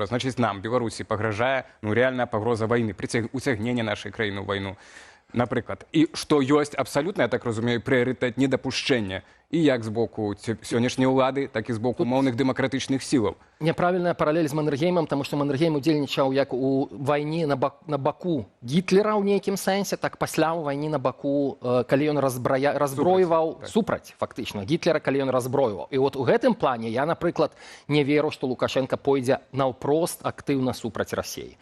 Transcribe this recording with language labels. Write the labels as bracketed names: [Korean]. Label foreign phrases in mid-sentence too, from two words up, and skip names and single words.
[Belarusian] Значыць, нам, Беларусі, пагражае рэальная пагроза вайны, уцягнення нашай краіны ў вайну. Напрыклад, і што ёсць абсалютна, я так разумею, прыярытэт недапушчэння і як з боку сённяшняй улады, так і з боку умоўных дэмакратычных сілаў. Няправільная паралель з Маннергеймам, [Ukrainian] тому що [Belarusian] Маннергейм удзельнічаў як у вайне на баку Гітлера ў нейкім сэнсе, так пасля ў вайне на баку, калі ён разброіваў супраць, фактычна, Гітлера, калі ён разброіваў. І от у гэтым плане я, напрыклад, не веру, што Лукашенко пойдзе наўпрост актыўна супраць Расіі.